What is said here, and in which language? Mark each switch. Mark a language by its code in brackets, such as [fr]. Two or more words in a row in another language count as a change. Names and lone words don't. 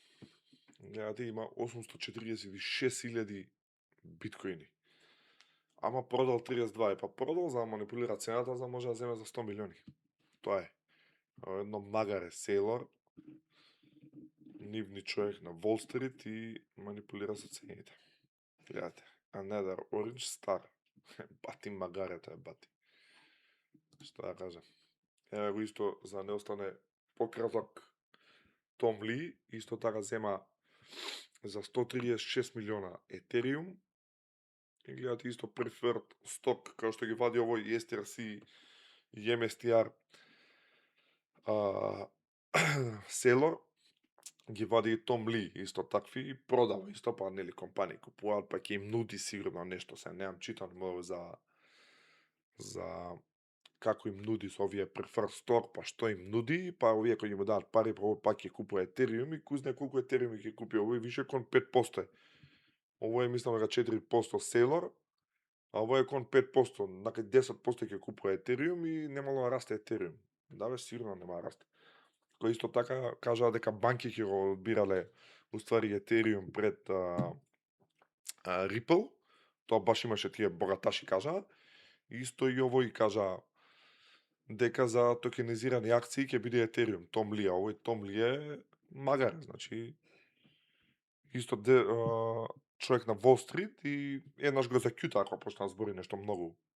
[mk] Гледате, има 846.000 биткоини. Ама продал 32, па продал за да манипулира цената, за да може да земе за 100 милиони. Тоа е. Едно магаре сейлор, нивни човек на Wall Street и манипулира со цените. Гледате, [en] another orange star. [mk] Бати магарето е бати. Што да кажам. Еве го исто за не остане пократок, Том Ли исто така зема за 136 милиона Ethereum. И гледате исто [en] preferred stock, [mk] како што ги вади овој STRC и MSTR селор, ги вади и Том Ли исто такви и продава исто, па нели компании купуваат, па ќе им нуди сигурно нешто, се немам читан многу за како им нуди со овие [en] preferred stock, [mk] па што им нуди, па овие кои му дадат пари, па овој пак ќе купува Ethereum и кој знае колку Ethereum ќе купи, овој више кон 5%. Овој е мислам дека 4% селор, а овој е кон 5%, накај 10% ќе купува Ethereum и немало да расте Ethereum. Да бе, сигурно нема да расте. Кој исто така кажаа дека банки ќе го одбирале уствари Ethereum пред Ripple, тоа баш имаше тие богаташи кажаа, исто и овој кажа дека за токенизирани акции ќе биде Ethereum, Том Ли, овој Том Ли е магар, значи исто човек на Wall Street и еднаш го закјута ако почна да збори нешто многу